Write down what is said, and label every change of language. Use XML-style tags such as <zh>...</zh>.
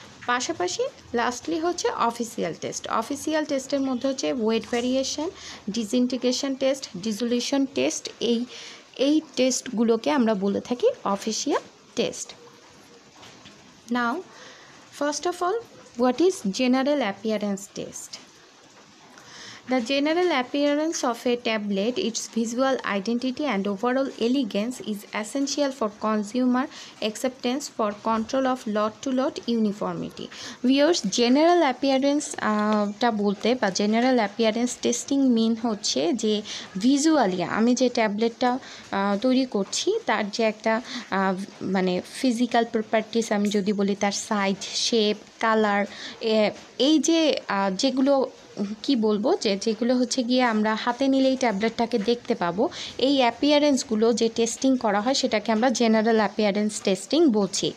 <bn>পাশাপাশি লাস্টলি হচ্ছে official test. Official টেস্টের মধ্যে হচ্ছে wait variation, disintegration test, ডিসোলিউশন test, এই টেস্টগুলোকে আমরা বলে থাকি official test.</bn> <en>Now first of all, what is general appearance test? The general appearance of a tablet, its visual identity and overall elegance is essential for consumer acceptance for control of lot-to-lot uniformity.</en> <bn>Viewers, general appearance টা বলতে বা general appearance testing মিন হচ্ছে যে visually আমি যে ট্যাবলেটটা তৈরি করছি তার যে একটা মানে ফিজিক্যাল প্রপার্টিস, আমি যদি বলি তার সাইজ, শেপ, কালার, এই যে যেগুলো কি বলবো যেগুলো হচ্ছে গিয়ে আমরা হাতে নিলেই ট্যাবলেটটাকে দেখতে পাবো, এই অ্যাপিয়ারেন্সগুলো যে টেস্টিং করা হয় সেটাকে আমরা জেনারেল অ্যাপিয়ারেন্স টেস্টিং বলছি।</bn>